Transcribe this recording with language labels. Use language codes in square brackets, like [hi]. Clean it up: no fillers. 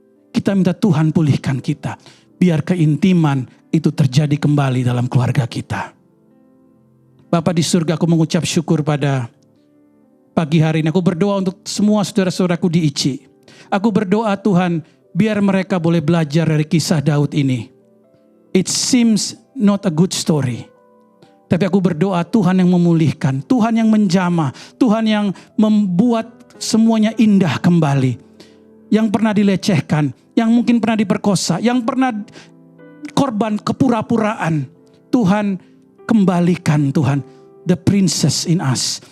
[id] Kita minta Tuhan pulihkan kita. Biar keintiman itu terjadi kembali dalam keluarga kita. Bapa di surga, aku mengucap syukur pada pagi hari ini. Aku berdoa untuk semua saudara-saudaraku di ICI. Aku berdoa Tuhan, biar mereka boleh belajar dari kisah Daud ini. [en] It seems not a good story. [id] Tapi aku berdoa Tuhan yang memulihkan, Tuhan yang menjamah, Tuhan yang membuat semuanya indah kembali. Yang pernah dilecehkan, yang mungkin pernah diperkosa, yang pernah korban kepura-puraan. Tuhan, kembalikan Tuhan, [en] the princess in us.